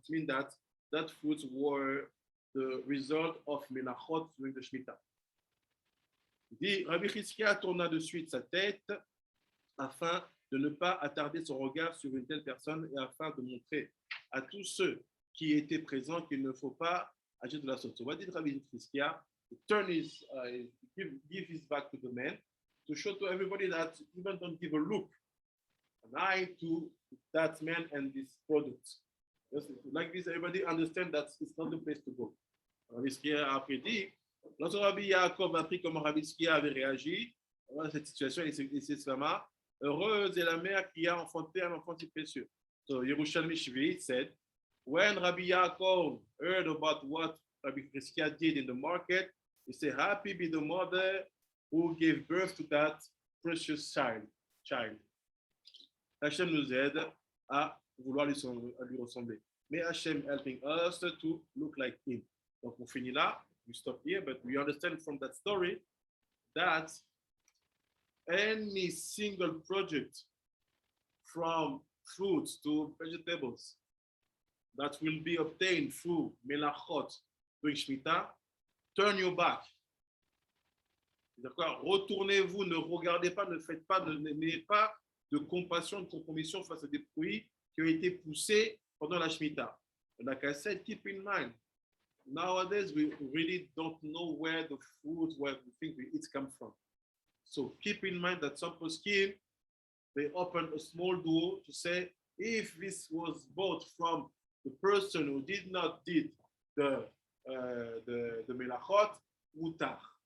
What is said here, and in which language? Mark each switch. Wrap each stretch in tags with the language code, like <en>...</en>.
<en>It means that fruits were the result of melachot during the Shemitah.</en> <fr>Rabbi Chizkia tourna de suite sa tête afin de ne pas attarder son regard sur une telle personne et afin de montrer à tous ceux qui étaient présents qu'il ne faut pas agir de la sorte.</fr> <en>So what did Rabbi Chizkia? Turn his, give his back to the man to show to everybody that even don't give a look, an eye to that man and this product. Just like this, everybody understand that it's not the place to go.</en> <fr>Rabbi Chizkia a après dit, lorsque Rabbi Yaakov a appris comment Rabbi Chizkia avait réagi dans cette situation, il s'exclama, heureuse est la mère qui a enfanté un enfant si précieux.</fr> <en>So Yerushalmi Shvi said, when Rabbi Yaakov heard about what Rabbi Chizkia did in the market, he said, happy be the mother who gave birth to that precious child.</en> <fr>Hachem nous aide à vouloir lui ressembler.</fr> <en>May Hashem helping us to look like him.</en> <fr>Donc on finit là,</fr> <en>we stop here, but we understand from that story that any single project from fruits to vegetables that will be obtained through melachot during Shemitah, turn your back.</en> <fr>D'accord? Retournez-vous, ne regardez pas, ne faites pas, n'ayez pas de compassion, de compromission face à des fruits qui ont été poussés pendant la Shemitah.</fr> <en>Like I said, keep in mind, nowadays we really don't know where the food, where the things we eat come from. So keep in mind that some poskim, they open a small door to say, if this was bought from the person who did not did the melachot, mutar.</en>